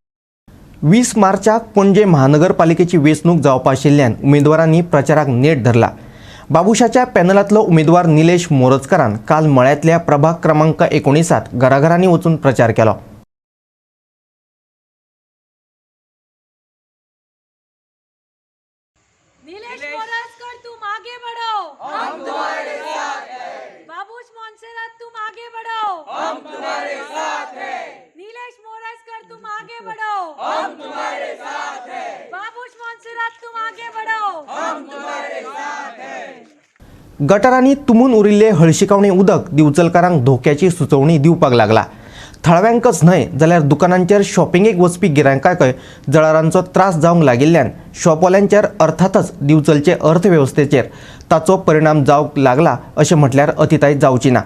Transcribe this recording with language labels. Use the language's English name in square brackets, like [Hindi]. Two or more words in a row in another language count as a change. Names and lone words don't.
[Konkani] 20 मार्चाक पणजे महानगरपालिकेची वेंचणूक जावपा आशिल्ल्यान उमेदवारांनी प्रचाराक नेट धरला. बाबुशाच्या पॅनलांतलो उमेदवार निलेश मोरजकारान काल मळ्यातल्या प्रभाग क्रमांक 19 घराघरांनी वचून प्रचार केलो. [Hindi] नीलेश मोरजकर तुम आगे बढ़ो, हम तुम्हारे साथ हैं। बाबूश मोन्सेरात तुम आगे बढ़ो, हम तुम्हारे साथ हैं। नीलेश मोरजकर तुम आगे बढ़ो, हम तुम्हारे साथ हैं। बाबूश मोन्सेरात तुम आगे बढ़ो, हम तुम्हारे साथ हैं। [Konkani] गटारांनी तुंबून उरिल्ले हळशिकावणी उदक दिवचलकारांक धोक्याची सुचोवणी दिवपाक लागला. थळव्यांकच न्हय जाल्यार दुकानांचेर शॉपिंगेक वचपी गिरायकांकय जळारांचो त्रास जावंक लागिल्ल्यान शॉपवाल्यांचेर अर्थातच दिवचलचे अर्थवेवस्थेचेर ताचो परिणाम जावंक लागला अशें म्हटल्यार अतिताय जावची ना.